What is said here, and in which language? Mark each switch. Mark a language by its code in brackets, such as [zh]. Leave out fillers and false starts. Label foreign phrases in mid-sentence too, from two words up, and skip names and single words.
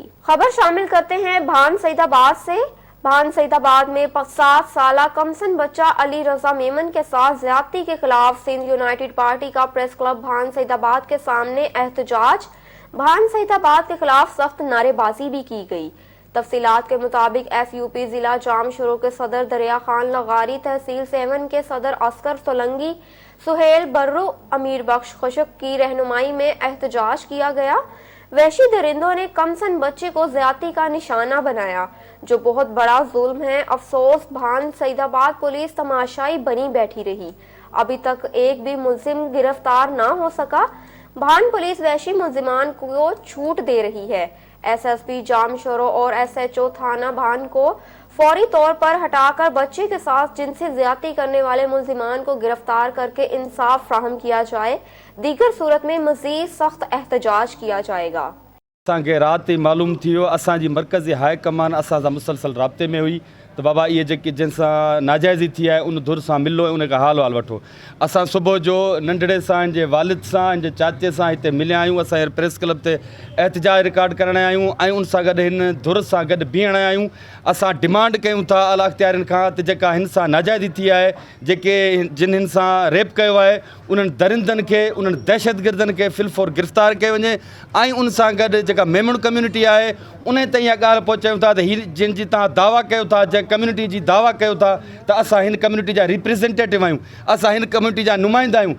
[ur] خبر شامل کرتے ہیں بھان سعیدآباد سے۔ بھان سعیدآباد میں 7 سالہ کمسن بچہ علی رضا میمن کے ساتھ زیادتی کے خلاف سندھ یونائیٹڈ پارٹی کا پریس کلب بھان سعیدآباد کے سامنے احتجاج. بھان سعیدآباد کے خلاف سخت نعرے بازی بھی کی گئی. تفصیلات کے مطابق SUP ضلع جام شورو کے صدر دریا خان لغاری، تحصیل 7 کے صدر عسکر سولنگی، سہیل برڑو، امیر بخش خشک کی رہنمائی میں احتجاج کیا گیا. وحشی درندوں نے کمسن بچے کو زیادتی کا نشانہ بنایا، جو بہت بڑا ظلم ہے. افسوس بھان سعیدآباد پولیس تماشائی بنی بیٹھی رہی. ابھی تک ایک بھی ملزم گرفتار نہ ہو سکا. بھان پولیس وحشی ملزمان کو چھوٹ دے رہی ہے. SSP جام شورو اور SHO تھانہ بھان کو فوری طور پر ہٹا کر بچے کے ساتھ جن سے زیادتی کرنے والے ملزمان کو گرفتار کر کے انصاف فراہم کیا جائے. دیگر صورت میں مزید سخت احتجاج کیا جائے گا. [sd] असांखे राति मालूम थियो असांजी मरकज़ी हाई कमान असां सां मुसलसल राब्ते में हुई तो बाबा ये जेकी जंहिंसां नाजाइज़ी थी आहे उन धुर सां मिलो ऐं उन खां हाल वठो। असां सुबुह जो नंढड़े सां जे वालिद सां जे चाचे सां हिते मिलिया आहियूं। असां प्रेस क्लब ते एहतजाज रिकॉर्ड करण आया आहियूं ऐं उन सां गॾु हिन धुर सां गॾु बीहण आया आहियूं। असां डिमांड कयूं था अला अख्तियारनि खां त जेका हिन सां नाजाइज़ी थी आहे, जेके जिन सां रेप कयो आहे, उन्हनि दरिंदनि खे, उन्हनि दहशतगर्दनि खे फिलफोर गिरफ़्तार कयो वञे ऐं उन सां गॾु जेका मेमण कम्यूनिटी आहे उन ताईं इहा ॻाल्हि पहुचायूं था त हीअ जिन जी तव्हां दावा कयो था, जंहिं कम्यूनिटी जी दावा कयो था त असां हिन कम्यूनिटी जा रिप्रेज़ेंटेटिव आहियूं, असां हिन कम्यूनिटी जा नुमाइंदा आहियूं।